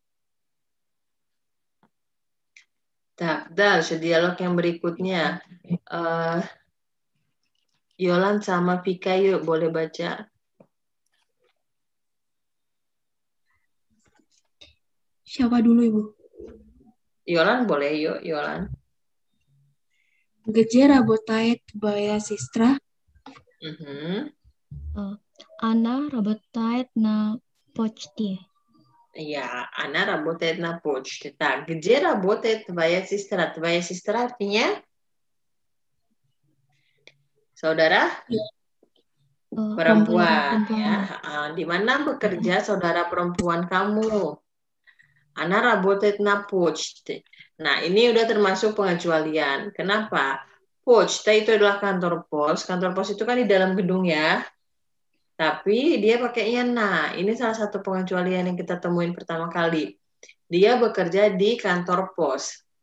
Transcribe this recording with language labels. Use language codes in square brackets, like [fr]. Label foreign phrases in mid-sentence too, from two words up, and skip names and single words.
[id] Tak, dialog yang berikutnya. Yolan sama Vika yuk, boleh baca. Siapa dulu, Ibu? Yolan boleh yuk, Yolan. [ru] Где работает твоя сестра? Она работает на почте. Ya, Ana работает на почте. Так, где работает твоя сестра? Твоя сестра [id] artinya saudara? Perempuan. Ya. Di mana bekerja saudara perempuan kamu? [ru] Ana работает на почте. [id] Nah, ini udah termasuk pengecualian. Kenapa? Почта itu adalah kantor pos. Kantor pos itu kan di dalam gedung ya. Tapi dia pakainya nah. Ini salah satu pengecualian yang kita temuin pertama kali. Dia bekerja di kantor pos.